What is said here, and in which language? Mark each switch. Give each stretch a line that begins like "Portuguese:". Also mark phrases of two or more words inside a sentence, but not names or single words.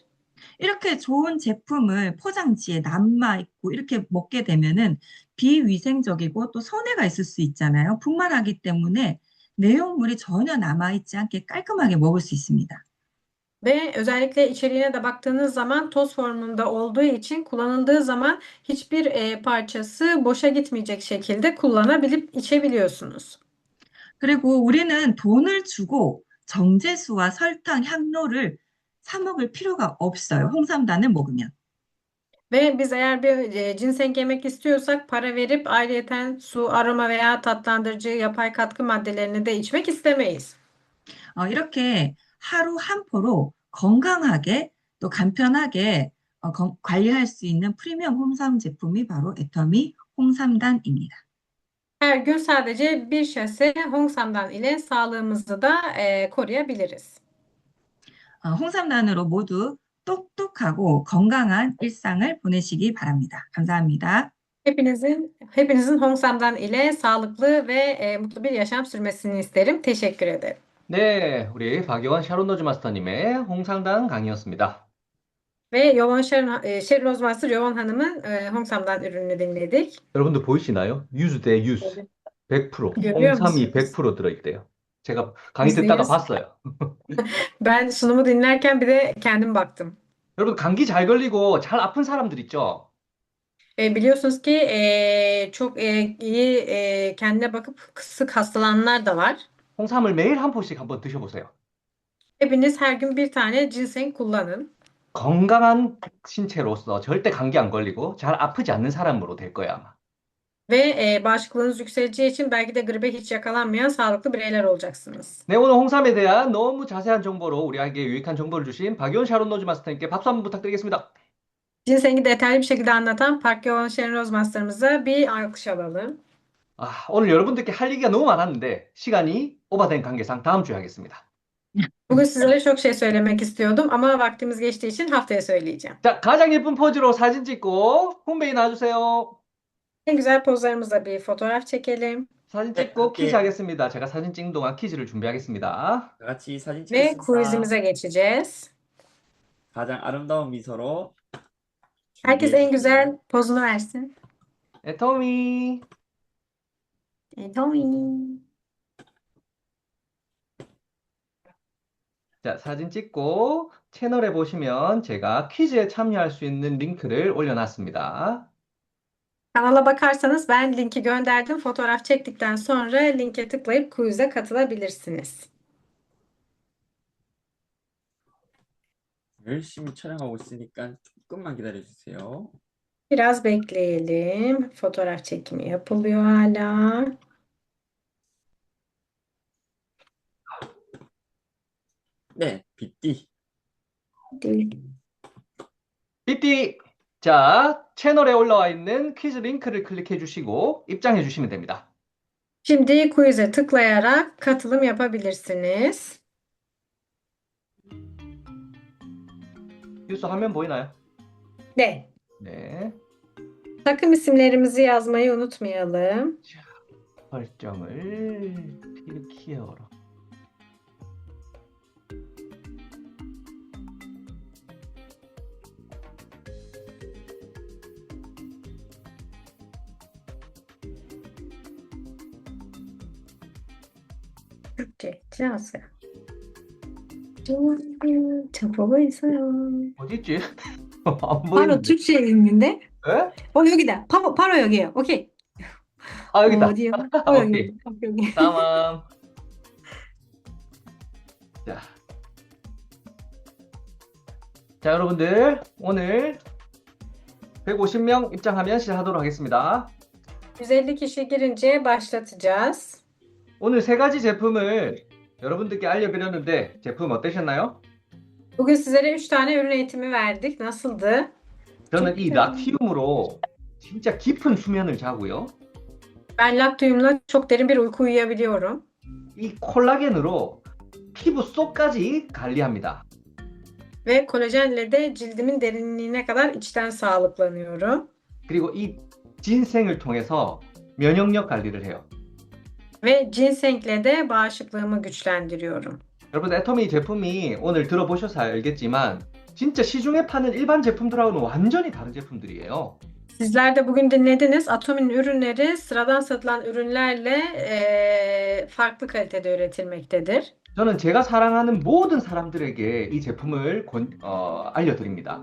Korean: 이렇게 좋은 제품을 포장지에 남아있고 이렇게 먹게 되면은 비위생적이고 또 손해가 있을 수 있잖아요. 분말하기 때문에 내용물이 전혀 남아있지 않게 깔끔하게 먹을 수 있습니다.
Turkish: Ve özellikle içeriğine de baktığınız zaman toz formunda olduğu için kullanıldığı zaman hiçbir parçası boşa gitmeyecek şekilde kullanabilip içebiliyorsunuz.
Korean: 그리고 우리는 돈을 주고 정제수와 설탕, 향료를 사 먹을 필요가 없어요. 홍삼단을 먹으면.
Turkish: Ve biz eğer bir ginseng yemek istiyorsak para verip ayrıyeten su, aroma veya tatlandırıcı yapay katkı maddelerini de içmek istemeyiz.
Korean: 이렇게 하루 한 포로 건강하게 또 간편하게 관리할 수 있는 프리미엄 홍삼 제품이 바로 애터미 홍삼단입니다.
Turkish: Her gün sadece bir şase Hongsamdan ile sağlığımızı da koruyabiliriz.
Korean: 홍삼단으로 모두 똑똑하고 건강한 일상을 보내시기 바랍니다. 감사합니다.
Turkish: Hepinizin 홍삼단 ile sağlıklı ve mutlu bir yaşam sürmesini isterim. Teşekkür ederim.
Korean: 네, 우리 박여원 샤론 로즈 마스터님의 홍상단 강의였습니다.
Turkish: Ve Sharon Ozmaster Yovan Hanım'ın 홍삼단 ürününü dinledik.
Korean: 여러분들 보이시나요? 100대 100, 100%,
Turkish: Görüyor
Korean: 홍삼이
Turkish: musunuz?
Korean: 100% 들어있대요. 제가 강의 듣다가 %100. 봤어요.
Turkish: Ben sunumu dinlerken bir de kendim baktım.
Korean: 여러분 감기 잘 걸리고 잘 아픈 사람들 있죠?
Turkish: Biliyorsunuz ki çok iyi kendine bakıp sık hastalananlar da var.
Korean: 홍삼을 매일 한 포씩 한번 드셔보세요.
Turkish: Hepiniz her gün bir tane ginseng kullanın.
Korean: 건강한 신체로서 절대 감기 안 걸리고 잘 아프지 않는 사람으로 될 거예요, 아마.
Turkish: Ve bağışıklığınız yükseleceği için belki de gribe hiç yakalanmayan sağlıklı bireyler olacaksınız.
Korean: 네, 오늘 홍삼에 대한 너무 자세한 정보로 우리에게 유익한 정보를 주신 박유원 샤론 로즈 마스터님께 박수 한번 부탁드리겠습니다.
Turkish: Ginsengi detaylı bir şekilde anlatan Park Yoğun Sharon Rose Master'ımıza bir alkış alalım.
Korean: 아, 오늘 여러분들께 할 얘기가 너무 많았는데 시간이 오버된 관계상 다음 주에 하겠습니다.
Turkish: Bugün sizlere çok şey söylemek istiyordum ama vaktimiz geçtiği için haftaya söyleyeceğim.
Korean: 자, 가장 예쁜 포즈로 사진 찍고 홈페이지 놔주세요.
Turkish: En güzel pozlarımızla bir fotoğraf çekelim.
Korean: 사진 네, 찍고 퀴즈 함께 하겠습니다. 제가 사진 찍는 동안 퀴즈를 준비하겠습니다. 다 같이 사진
Turkish: Ve
Korean: 찍겠습니다.
Turkish: quizimize geçeceğiz.
Korean: 가장 아름다운 미소로
Turkish: Herkes
Korean: 준비해
Turkish: en
Korean: 주세요.
Turkish: güzel pozunu versin.
Korean: 토미. Tommy. 자, 사진 찍고 채널에 보시면 제가 퀴즈에 참여할 수 있는 링크를 올려놨습니다.
Turkish: Kanala bakarsanız ben linki gönderdim. Fotoğraf çektikten sonra linke tıklayıp quiz'e katılabilirsiniz.
Korean: 열심히 촬영하고 있으니까 조금만 기다려 주세요.
Turkish: Biraz bekleyelim. Fotoğraf çekimi yapılıyor hala.
Korean: 네, 빗띠. 삐삐! 자, 채널에 올라와 있는 퀴즈 링크를 클릭해 주시고 입장해 주시면 됩니다.
Turkish: Şimdi quiz'e tıklayarak katılım yapabilirsiniz.
Korean: 뉴스 화면 보이나요? 네. 네.
Turkish: Takım isimlerimizi yazmayı unutmayalım.
Korean: 설정을 필기어로.
Turkish: Türkçe yazıyor.
Korean: 저 보고 있어요. 어디 있지? 안 바로 보이는데. Türkçe 있는데? 에? 여기다. 바로 여기에요. 오케이. 아, 여기 있다. 어디요? 오케이. 여기. 다음. 자. 자, 여러분들 오늘 150명 입장하면 시작하도록 하겠습니다.
Turkish: 150 kişi girince başlatacağız.
Korean: 오늘 세 가지 제품을 여러분들께 알려드렸는데 제품 어떠셨나요?
Turkish: Bugün sizlere 3 tane ürün eğitimi verdik. Nasıldı?
Korean: 저는
Turkish: çok
Korean: 이
Turkish: güzel.
Korean: 라티움으로 진짜 깊은 수면을 자고요.
Turkish: Ben Lactium'la çok derin bir uyku uyuyabiliyorum.
Korean: 이 콜라겐으로 피부 속까지 관리합니다.
Turkish: Ve kolajenle de cildimin derinliğine kadar içten sağlıklanıyorum.
Korean: 그리고 이 진생을 통해서 면역력 관리를 해요.
Turkish: Ve ginsengle de bağışıklığımı güçlendiriyorum.
Korean: 여러분, 애터미 제품이 오늘 들어보셔서 알겠지만 진짜 시중에 파는 일반 제품들하고는 완전히 다른 제품들이에요.
Turkish: Sizler de bugün dinlediniz. Atomi'nin ürünleri sıradan satılan ürünlerle farklı kalitede üretilmektedir.
Korean: 저는 제가 사랑하는 모든 사람들에게 이 제품을 알려드립니다.